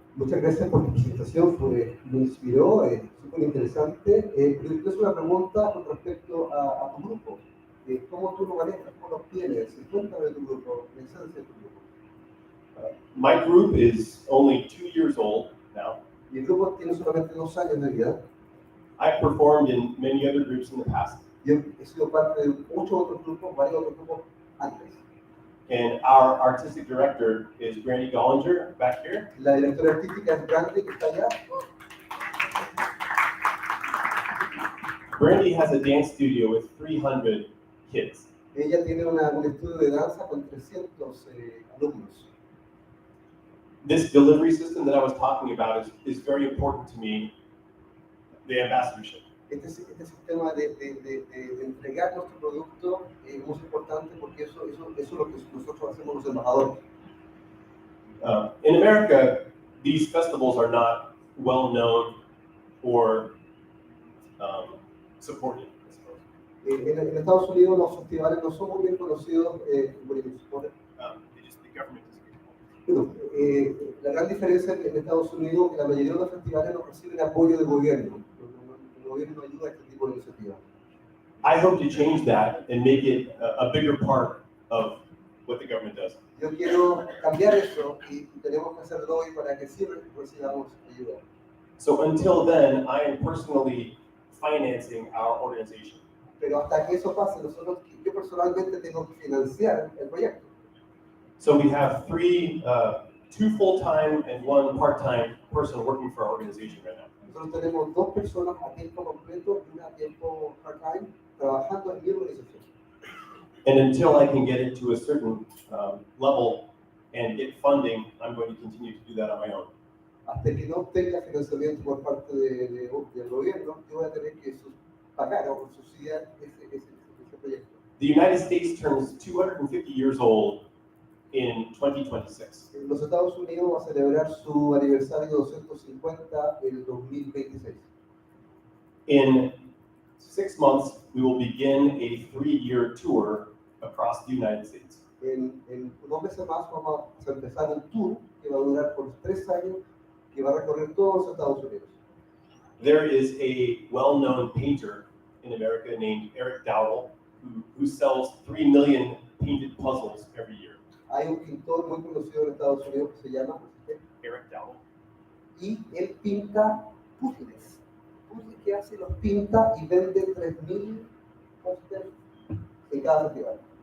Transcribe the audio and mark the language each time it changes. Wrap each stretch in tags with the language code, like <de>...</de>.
<es>Muchas gracias por tu presentación, me inspiró, súper interesante. Pero yo tengo una pregunta con respecto a tu grupo. ¿Cómo tú lo manejas? ¿Cómo lo obtienes? Cuéntame de tu grupo, la esencia de tu grupo.</es> <en>My group is only 2 years old now.</en> <es>Y el grupo tiene solamente 2 años de vida.</es> <en>I've performed in many other groups in the past.</en> <es>Yo he sido parte de muchos otros grupos, varios otros grupos antes.</es> <en>And our artistic director is Brandy Gollinger back here.</en> <es>La directora artística es Brandy, que está allá.</es> <en>Brandy has a dance studio with 300 kids.</en> <es>Ella tiene un estudio de danza con 300 alumnos.</es> <en>This delivery system that I was talking about is very important to me, the ambassadorship.</en> <es>Este sistema de entregar nuestro producto es muy importante porque eso es lo que nosotros hacemos los embajadores.</es> <en>In America, these festivals are not well known or supported, I suppose.</en> <es>En Estados Unidos los festivales no son muy bien conocidos por el supporte.</es> <en>The government is</en> <es>Bueno, la gran diferencia en Estados Unidos es que la mayoría de los festivales no reciben apoyo del gobierno. El gobierno no ayuda a este tipo de iniciativas.</es> <en>I hope to change that and make it a bigger part of what the government does.</en> <es>Yo quiero cambiar eso y tenemos que hacerlo hoy para que sí recibamos ayuda.</es> <en>So until then, I am personally financing our organization.</en> <es>Pero hasta que eso pase, yo personalmente tengo que financiar el proyecto.</es> <en>So we have 2 full-time and 1 part-time person working for our organization right now.</en> <es>Nosotros tenemos 2 personas a tiempo completo y una a tiempo part-time trabajando en mi organización.</es> <en>And until I can get it to a certain level and get funding, I'm going to continue to do that on my own.</en> <es>Hasta que no tenga financiamiento por parte del gobierno, yo voy a tener que pagar o subsidiar ese proyecto.</es> <en>The United States turns 250 years old in 2026.</en> <es>Los Estados Unidos va a celebrar su aniversario 250 en 2026.</es> <en>In 6 months, we will begin a 3-year tour across the United States.</en> <es>En 2 meses más vamos a empezar un tour que va a durar por 3 años, que va a recorrer todos los Estados Unidos.</es> <en>There is a well-known painter in America named Eric Dowdle who sells 3 million painted puzzles every year.</en> <es>Hay un pintor muy conocido en Estados Unidos que se llama Eric Dowdle. y él pinta puzzles. Puzzles que hace, los pinta y vende 3.000 pósters en cada festival.</es>